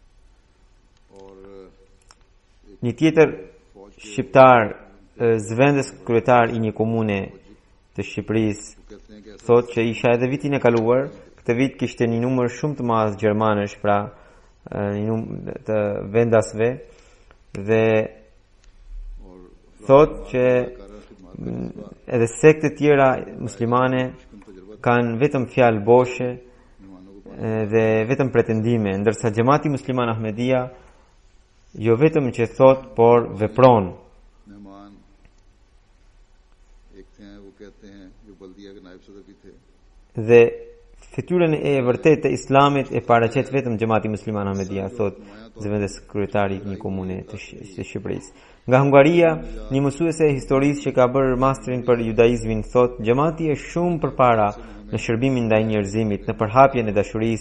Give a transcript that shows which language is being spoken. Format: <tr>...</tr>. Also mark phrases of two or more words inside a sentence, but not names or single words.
<sq>Një tjetër shqiptar, zëvendës kryetar i një komune të Shqipërisë, thot që isha edhe vitin e kaluar, këtë vit kishte një numër shumë të madh gjermanësh, pra një numër të vendasve, dhe thot që edhe sekte tjera muslimane kanë vetëm fjalë boshe dhe vetëm pretendime, ndërsa Xhamati Musliman Ahmedia jo vetëm që thot, por vepron.</sq> <ur>مہمان ایک تھے وہ کہتے ہیں جو بلدیہ کے نائب صدر بھی تھے</ur> <sq>Dhe fytyrën e vërtetë të Islamit e paraqet vetëm Xhamati Musliman Ahmedia, thot zëvendës kryetari i një komune të Shqipërisë. Nga Hungaria, një mësuese e historisë që ka bërë masterin për judaizmin thot, Xhamati është shumë përpara në shërbimin ndaj njerëzimit, në përhapjen e dashurisë.</sq>